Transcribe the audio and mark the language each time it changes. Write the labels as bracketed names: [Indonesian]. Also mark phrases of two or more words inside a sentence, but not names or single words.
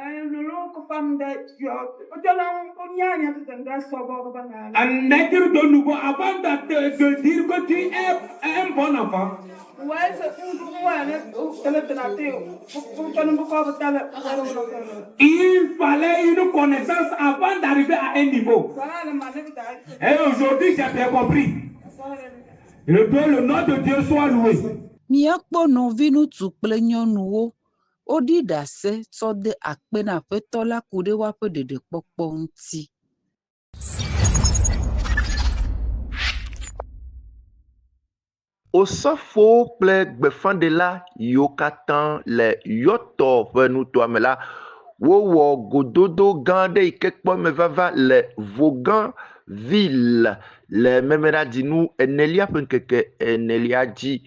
[French] Un être de nouveau, avant de dire que tu es un bon enfant. Il fallait une connaissance avant d'arriver à un niveau. Et aujourd'hui, j'ai bien compris. Le nom de Dieu soit loué. [Ewe] Míakpɔ nɔviŋutsu kple nyɔnuwo woɖi ɖase tsɔ de akpe na Aƒetɔ la ku ɖe woaƒe ɖeɖekpɔkpɔ ŋuti. Osɔfowo kple gbefanɖela yiwo katã le yɔtɔ ƒe nutoame la, wowɔ gododo gã aɖe yi ke kpɔ me vava le Vaughan ville le memeɖadzinu enelia ƒe ŋkeke enelia dzi.